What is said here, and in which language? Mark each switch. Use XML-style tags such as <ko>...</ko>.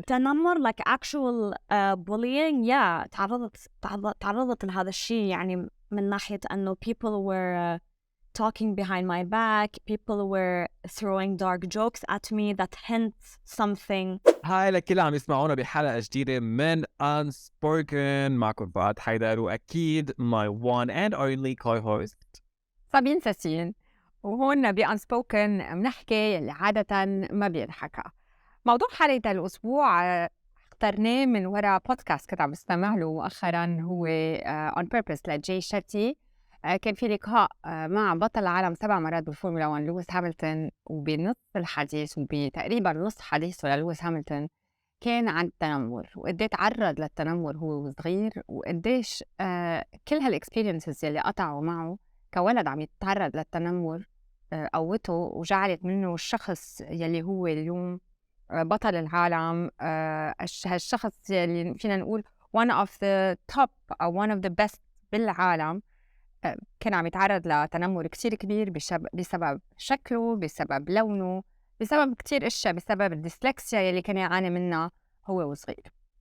<en>تنمر like actual bullying تعرضت لهذا الشيء، يعني من ناحية أنه people were talking behind my back, people were throwing dark jokes at me that hint something.</en> <ar>هاي لكل عم يسمعونا بحلقة جديدة من Unspoken. معكم فؤاد حيدر وأكيد my one and only co-host سابين ساسين. وهون بأنسبوكن بنحكي اللي عادة ما بينحكى. موضوع حلقة الأسبوع اخترناه من وراء بودكاست كنت عم بستمع له مؤخراً، هو on purpose لجي شتي. كان في لقاء مع بطل العالم 7 مرات بالفورمولا 1 لويس هاملتون، وبنص الحديث وبتقريبا نص حديثه للويس هاملتون كان عن التنمر، وقديه تعرض للتنمر هو صغير، وقديش كل هالاكسبيرينسز يلي قطعوا معه كولد عم يتعرض للتنمر قوته وجعلت منه الشخص يلي هو اليوم بطل العالم. هالشخص يلي فينا نقول one of the top أو one of the best بالعالم. كان عم يتعرض لتنمر كتير كبير بسبب شكله، بسبب لونه، بسبب كتير اشياء، بسبب الديسلكسيا يلي كان يعاني منها هو وصغير.</ar>